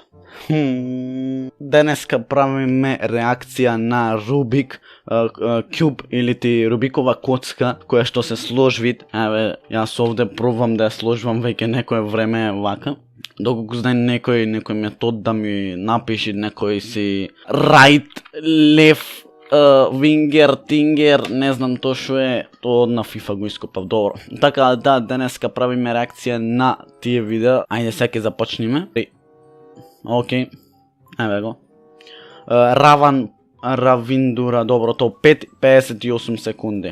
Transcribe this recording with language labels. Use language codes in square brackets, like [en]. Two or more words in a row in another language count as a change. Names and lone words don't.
[mk] Денеска правиме реакција на Рубик куб или ти Рубикова коцка, која што се сложвит. Еве, јас овде пробвам да ја сложвам веќе некое време вака. Доколку знае некој метод да ми напиши некој си [en] right, left, winger, tinger, [mk] не знам то што е, то на FIFA го ископав, добро. Така да, денеска правиме реакција на тие видеа. Ајде сега започниме. Океј, еве го. Равиндура, добро, то 5:58 секунди.